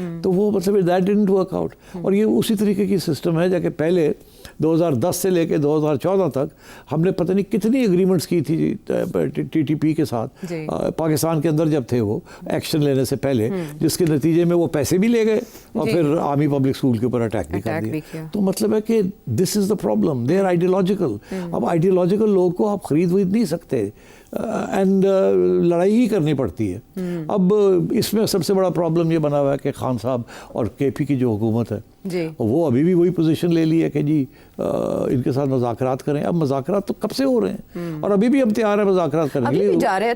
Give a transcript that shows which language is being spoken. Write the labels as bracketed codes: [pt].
[ur] تو وہ مطلب [en] That didn't work out. [ur] اور یہ اسی طریقے کی سسٹم ہے جا کہ پہلے 2010 سے لے کے 2014 تک ہم نے پتہ نہیں کتنی ایگریمنٹس کی تھی ٹی ٹی پی کے ساتھ پاکستان کے اندر جب تھے وہ ایکشن لینے سے پہلے, جس کے نتیجے میں وہ پیسے بھی لے گئے اور پھر آرمی پبلک اسکول کے اوپر اٹیک بھی کر دیا. تو مطلب ہے کہ [en] This is the problem, they are ideological. [ur] اب آئیڈیولوجیکل لوگ کو آپ خرید نہیں سکتے. اینڈ لڑائی ہی کرنی پڑتی ہے. اب اس میں سب سے بڑا پرابلم یہ بنا ہوا ہے کہ خان صاحب اور کے پی کی جو حکومت ہے جی وہ ابھی بھی وہی پوزیشن لے لی ہے کہ جی ان کے ساتھ مذاکرات کریں. اب مذاکرات تو کب سے ہو رہے ہیں اور ابھی بھی ہم تیار ہیں مذاکرات کرنے کے لیے.